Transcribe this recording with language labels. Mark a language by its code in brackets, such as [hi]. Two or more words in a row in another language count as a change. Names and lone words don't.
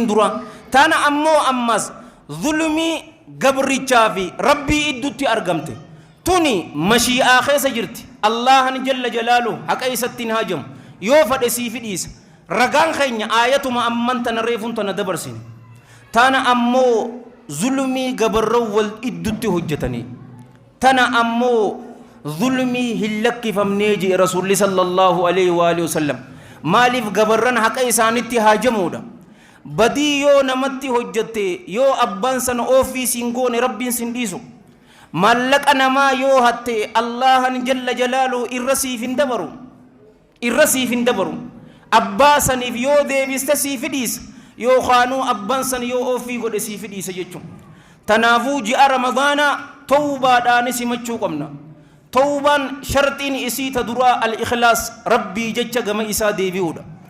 [om] duraa tana ammoo ammas zulmii gabrichaa fi rabbii iddutti argamte tuni mashii'aa keessa jirti Allahan [ar] جل جلاله [om] haqa isatti hin haajamu yoo fadhe sii fidhiisa ragaan keenya aayatuma amman tana reefuun tana dabarsine tana ammoo zulmii gabarran wal iddutti hojjetanii tana ammoo zulmii hin lakkifamnee jee rasuulli [ar] صلى الله عليه وعلى آله وسلم [om] maaliif gabarran haqa isaanitti haajamuudha badii yoo namatti hojjette yoo abbaan sana ofii siin goone rabbiin sin dhiisu maallaqa namaa yoo hatte Allahan [ar] جل جلاله [om] irra siif hin dabaru abbaa saniif yoo deebiste siif dhiisa yookaanuu abbaan san yoo ofii godhe siif dhiisa jechuun tanaafuu ji'a ramadaanaa tawbaadhaan simachuu qabna tawbaan sharxiin isii ta duraa al-ikhlaas rabbii jecha gama isaa deebi'uudha